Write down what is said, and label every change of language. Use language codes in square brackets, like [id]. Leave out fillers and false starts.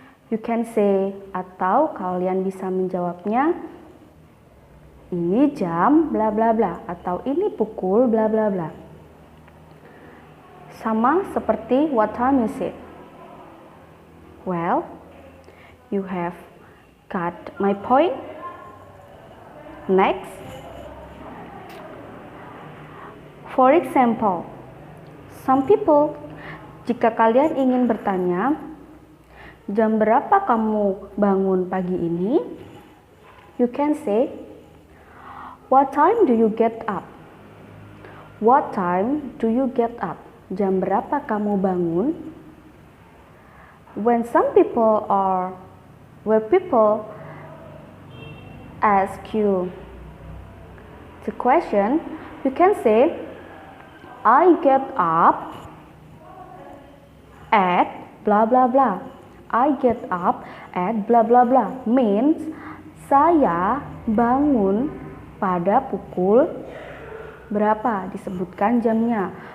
[en] You can say, [id] atau kalian bisa menjawabnya ini jam bla bla bla, atau ini pukul bla bla bla. Sama seperti [en] what time is it. Well, you have got my point. Next, for example, some people, [id] jika kalian ingin bertanya, jam berapa kamu bangun pagi ini? [en] You can say, what time do you get up? What time do you get up? [id] Jam berapa kamu bangun? [en] When people ask you the question, you can say, I get up at blah blah blah. I get up at blah blah blah means [id] saya bangun pada pukul berapa, disebutkan jamnya.